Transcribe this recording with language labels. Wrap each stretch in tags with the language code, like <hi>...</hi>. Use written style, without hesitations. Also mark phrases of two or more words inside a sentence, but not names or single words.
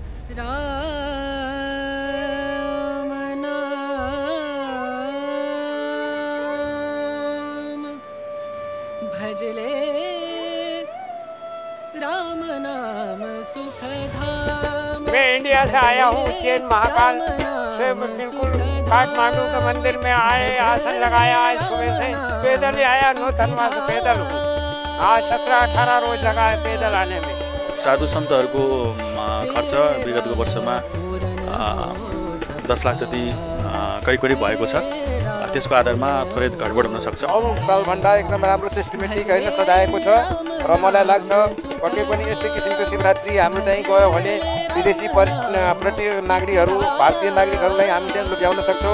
<hi>राम नाम भजले राम नाम सुखधाम। मैं इंडिया से आया हूँ उज्जैन महाकाल से, बिल्कुल काठमांडू के मंदिर में आए, आसन लगाया। आज सुबह से पैदल ही आया, नौतनवा से पैदल हूँ। आज 17-18 रोज लगा है पैदल आने में।</hi> <ne>साधु सन्तहरूको खर्च विगतको वर्षमा 10 लाख जति करिब भएको छ। त्यसको आधारमा थोरै घटबड हुन सक्छ। अरू सालभन्दा एकदम राम्रो सिस्टमेटिक होइन सजाएको छ र मलाई लाग्छ पक्कै पनि यस्तै किसिमको शिवरात्रि हाम्रो चाहिँ गयो भने विदेशी पर्यटक नागरिकहरू, भारतीय नागरिकहरूलाई हामी चाहिँ लुभ्याउन सक्छौँ।</ne>